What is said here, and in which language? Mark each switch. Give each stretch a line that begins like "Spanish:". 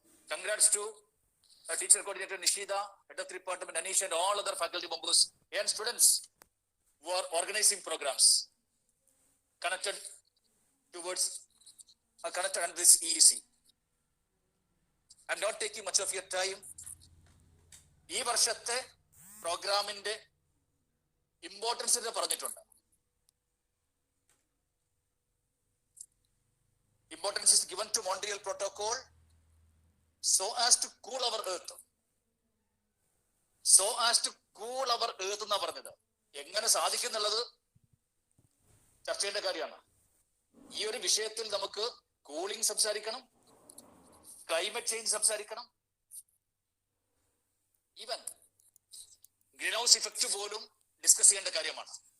English: Congrats to teacher coordinator Nishida, head of the department Anish, and all other faculty members and students who are organizing programs connected towards connected under this EEC. I'm not taking much of your time.
Malayalam: ഈ വർഷത്തെ പ്രോഗ്രാമിന്റെ importance പറഞ്ഞിട്ടുണ്ട്.
English: Importance is given to Montreal Protocol so as to cool our earth. So as to cool our earth
Malayalam: എന്നാ പറഞ്ഞത്. എങ്ങനെ സാധിക്കും എന്നുള്ളത് ചർച്ച ചെയ്യേണ്ട കാര്യമാണ്. ഈ ഒരു വിഷയത്തിൽ നമുക്ക് കൂളിംഗ് സംസാരിക്കണം, ക്ലൈമറ്റ് ചേഞ്ച് സംസാരിക്കണം, ഈവൻ ഗ്രീൻ ഹൗസ് ഇഫക്റ്റ് പോലും ഡിസ്കസ് ചെയ്യേണ്ട കാര്യമാണ്.